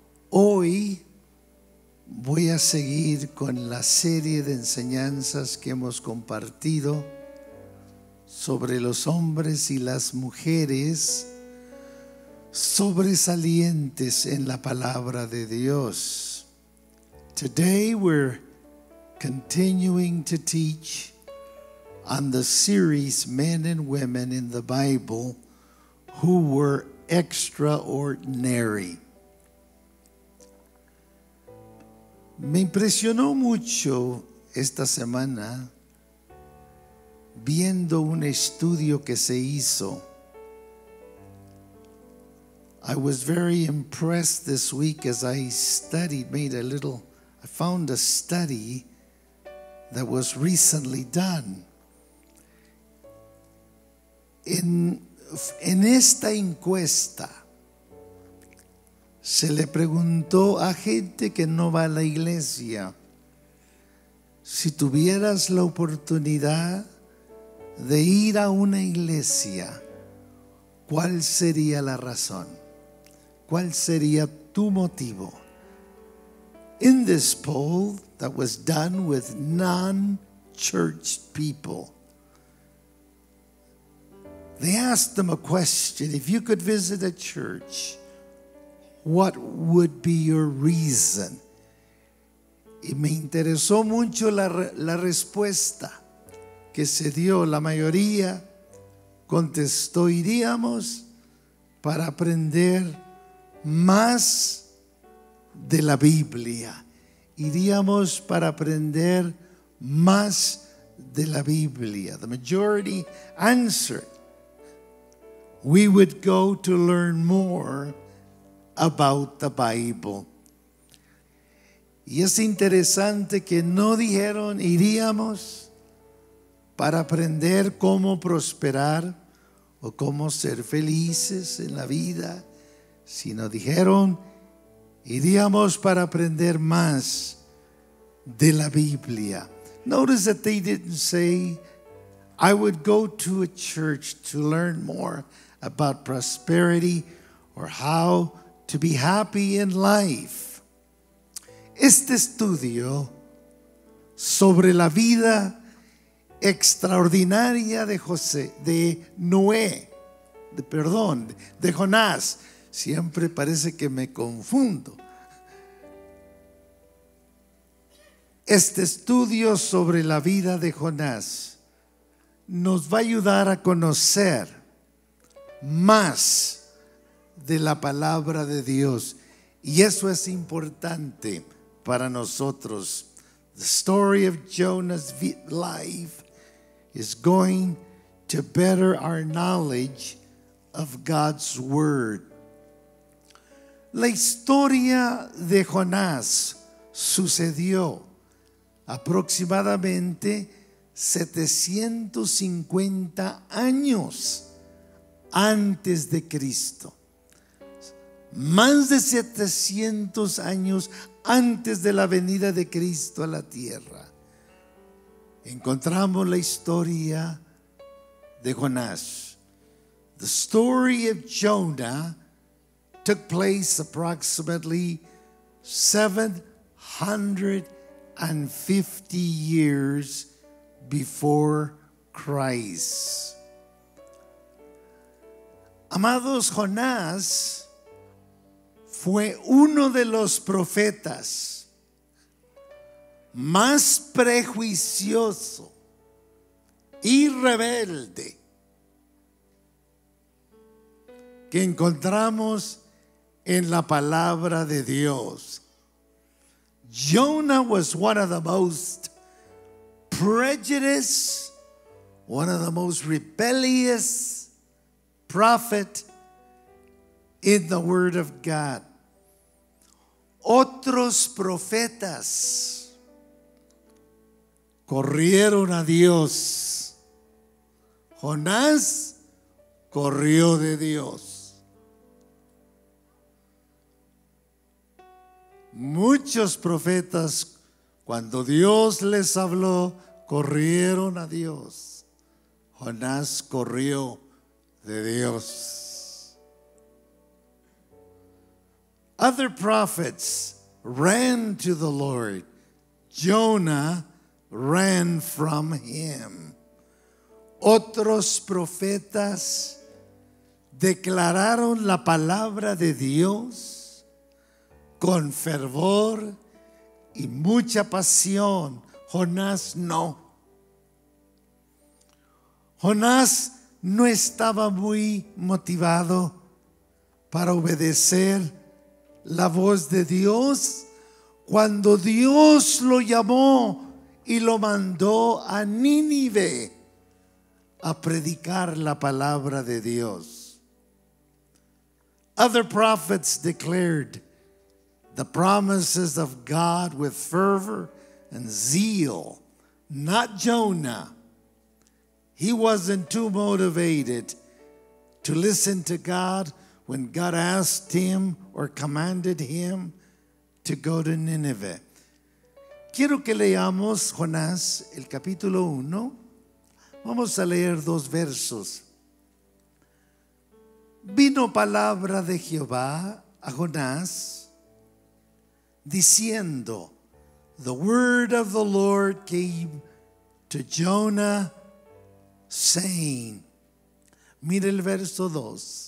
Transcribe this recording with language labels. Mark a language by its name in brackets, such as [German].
[Spanish] Hoy voy a seguir con la serie de enseñanzas que hemos compartido sobre los hombres y las mujeres sobresalientes en la palabra de Dios. [English] Today we're continuing to teach on the series Men and Women in the Bible who were extraordinary. [Spanish] Me impresionó mucho esta semana viendo un estudio que se hizo. [English] I was very impressed this week as I studied, I found a study that was recently done. [Spanish] En esta encuesta se le preguntó a gente que no va a la iglesia: si tuvieras la oportunidad de ir a una iglesia, ¿cuál sería la razón? ¿Cuál sería tu motivo? [English] In this poll that was done with non-church people, they asked them a question: if you could visit a church, what would be your reason? [Spanish] Y me interesó mucho la respuesta que se dio. La mayoría contestó: iríamos para aprender más de la Biblia. Iríamos para aprender más de la Biblia. [English] The majority answered, we would go to learn more about the Bible. [Spanish] Y es interesante que no dijeron iríamos para aprender cómo prosperar o cómo ser felices en la vida, sino dijeron iríamos para aprender más de la Biblia. [English] Notice that they didn't say, I would go to a church to learn more about prosperity or how to be happy in life. [Spanish] Este estudio sobre la vida extraordinaria de Jonás. Siempre parece que me confundo. Este estudio sobre la vida de Jonás nos va a ayudar a conocer más de la palabra de Dios, y eso es importante para nosotros. [English] The story of Jonah's life is going to better our knowledge of God's word. [Spanish] La historia de Jonás sucedió aproximadamente 750 años antes de Cristo. Más de 700 años antes de la venida de Cristo a la tierra, encontramos la historia de Jonás. [English] The story of Jonah took place approximately 750 years before Christ. [Spanish] Amados, Jonás fue uno de los profetas más prejuicioso y rebelde que encontramos en la palabra de Dios. [English] Jonah was one of the most prejudiced, one of the most rebellious prophet in the Word of God. [Spanish] Otros profetas corrieron a Dios. Jonás corrió de Dios. Muchos profetas, cuando Dios les habló, corrieron a Dios. Jonás corrió de Dios. [English] Other prophets ran to the Lord. Jonah ran from him. [Spanish] Otros profetas declararon la palabra de Dios con fervor y mucha pasión. Jonás no. Jonás no estaba muy motivado para obedecer la voz de Dios cuando Dios lo llamó y lo mandó a Nínive a predicar la palabra de Dios. [English] Other prophets declared the promises of God with fervor and zeal. Not Jonah. He wasn't too motivated to listen to God when God asked him or commanded him to go to Nineveh. [Spanish] Quiero que leamos Jonás, el capítulo 1. Vamos a leer 2 versos. Vino palabra de Jehová a Jonás, diciendo, [English] the word of the Lord came to Jonah, saying, [Spanish] mire el verso 2.